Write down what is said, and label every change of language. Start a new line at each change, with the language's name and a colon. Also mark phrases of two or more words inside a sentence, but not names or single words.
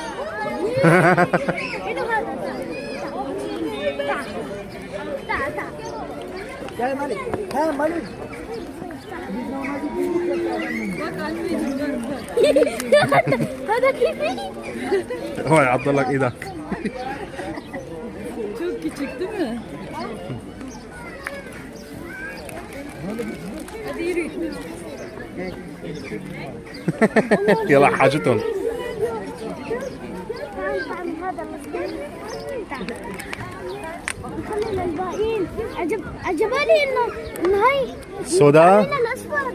Arabic: هذا كيفي؟ هو عض لك ايدك.
Turkish: Çok küçük değil mi? Hadi yürü.
Arabic: يلا حاجتهم. هذا نخلي للباقيين. عجباني انه هي السوداء الاصفر